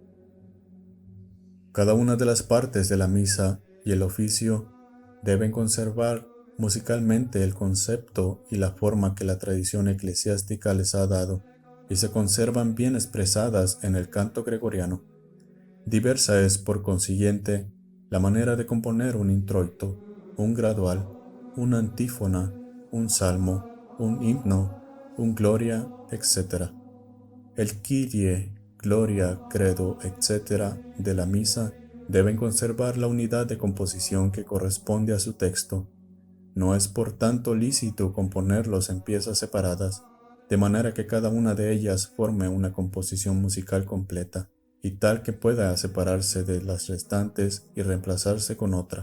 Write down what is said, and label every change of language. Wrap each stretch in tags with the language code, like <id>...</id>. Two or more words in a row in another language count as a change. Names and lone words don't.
<es>Cada una de las partes de la misa y el oficio deben conservar musicalmente el concepto y la forma que la tradición eclesiástica les ha dado, y se conservan bien expresadas en el canto gregoriano. Diversa es, por consiguiente, la manera de componer un introito, un gradual, una antífona, un salmo, un himno, un gloria, etc. El Kyrie, gloria, credo, etc. de la misa deben conservar la unidad de composición que corresponde a su texto. No es por tanto lícito componerlos en piezas separadas, de manera que cada una de ellas forme una composición musical completa, y tal que pueda separarse de las restantes y reemplazarse con otra.</es>